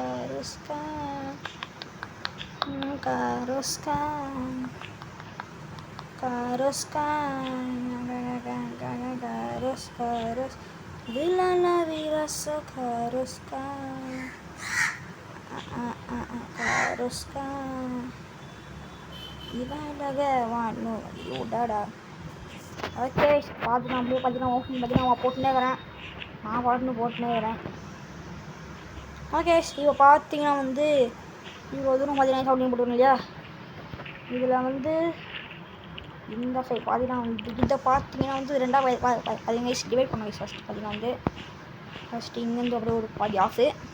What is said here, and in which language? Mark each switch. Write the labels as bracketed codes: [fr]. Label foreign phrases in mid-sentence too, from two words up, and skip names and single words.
[ta] Karus bilala virasa Karus Harusnya ibadah wanu udara. Oke, பார்த்து நான் அப்படியே பார்த்தீங்கன்னா ஓப்பன் பார்த்தீங்கன்னா போட்டுனே இருக்கிறேன். நான் போட்டுனே இருக்கிறேன். ஓகே, இப்போ பார்த்தீங்கன்னா வந்து இவ்வளோ தூரம் பார்த்தீங்கன்னா சவுண்டிங் போட்டுருங்க இல்லையா? இதில் வந்து இந்த சைட் பார்த்தீங்கன்னா வந்து இதை பார்த்தீங்கன்னா வந்து ரெண்டாக பார்த்தீங்கன்னா டிவைட் பண்ண ஃபஸ்ட்டு பார்த்தீங்கன்னா வந்து ஃபஸ்ட்டு இங்கேருந்து அப்படியே ஒரு பாதி ஆஃபு.